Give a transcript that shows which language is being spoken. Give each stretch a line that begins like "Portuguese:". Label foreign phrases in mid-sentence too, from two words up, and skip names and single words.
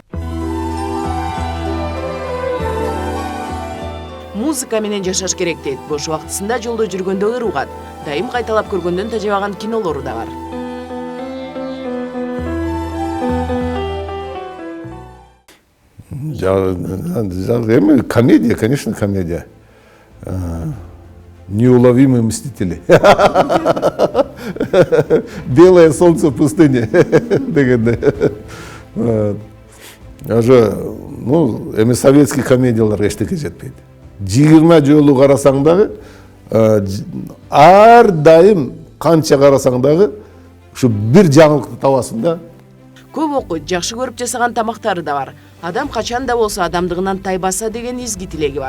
Kyrgyz: Музыка менен жашаш керек дейт. Бош убактысында жолдо жүргөндө ыруугат. Дайым кайталап көргөндөн тажабаган кинолору да бар. Эми комедия,
Russian: конечно, комедия. Неуловимые мстители. Белое солнце в пустыне. Уже, ну,
Kyrgyz: эми советский комедиялар эчтеке жетпейт. 20 жолу карасаң дагы, ар дайым канча карасаң дагы, ушу бир жаңылыкты табасың да. Көп окуйт, жакшы көрүп жасаган тамактары да бар. Адам качан да болсо адамдыгынан тайбаса деген изги тилеги бар.